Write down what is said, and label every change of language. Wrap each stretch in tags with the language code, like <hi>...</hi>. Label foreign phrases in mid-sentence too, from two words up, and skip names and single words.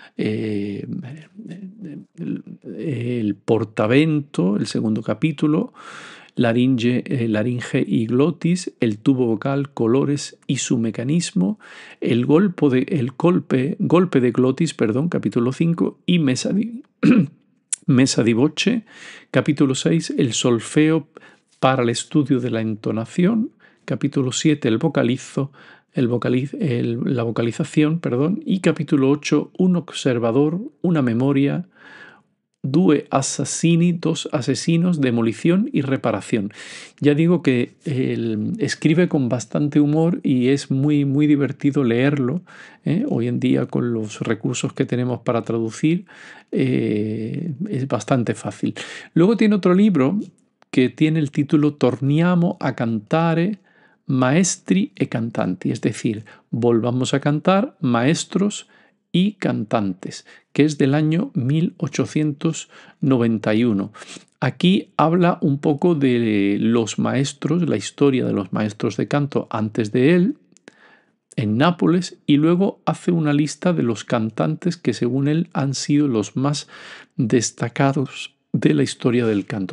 <es>El portavento, el segundo capítulo, laringe y glotis, el tubo vocal, colores y su mecanismo, el golpe de glotis, perdón, capítulo 5, y</es> <it>mesa di voce,</it> <es>capítulo 6, el solfeo para el estudio de la entonación, capítulo 7, la vocalización, perdón, y capítulo 8, un observador,</es> <it>una memoria, due assassini,</it> <es>dos asesinos, demolición y reparación. Ya digo que él escribe con bastante humor y es muy divertido leerlo. Hoy en día, con los recursos que tenemos para traducir, es bastante fácil. Luego tiene otro libro que tiene el título Torniamo a cantare maestri e cantanti, es decir, volvamos a cantar, maestros y cantantes, que es del año 1891. Aquí habla un poco de los maestros, la historia de los maestros de canto antes de él, en Nápoles, y luego hace una lista de los cantantes que según él han sido los más destacados de la historia del canto.</es>